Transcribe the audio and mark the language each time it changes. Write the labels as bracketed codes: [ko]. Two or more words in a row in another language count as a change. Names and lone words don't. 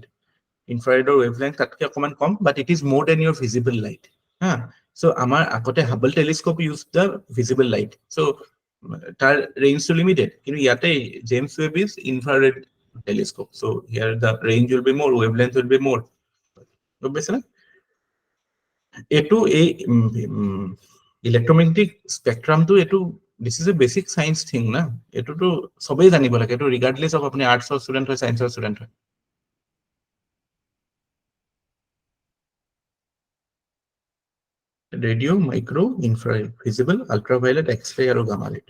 [as] ইনফ্রারেডৰ ওয়েভলেন্থ তাতকে অকমান কম, [en] But it is more than your visible light. হ্যাঁ, সো [as] আমার আগতে [en] হাবল টেলিস্কোপ use the visible light, সো তার রেঞ্জটো লিমিটেড, [as] কিন্তু ইয়াতে [en] জেমস ওয়েব is infrared telescope, so here the range will be more, wavelength will be more. [as] বুঝছেন? এটু এই ইলেক্ট্রোম্যাগনেটিক স্পেকট্রামটো এটু [en] this is a basic science thing [as] না, এটু তো সবেই জানিব লাগে, এটু [en] regardless of [as] আপনি আর্টসৰ স্টুডেন্ট হয় সায়েন্সৰ স্টুডেন্ট হয়। রেডিও, মাইক্রো, ইনফ্রারেড, ভিজিবল, আল্ট্রাভায়োলেট, এক্স-রে আৰু গামা ৰে।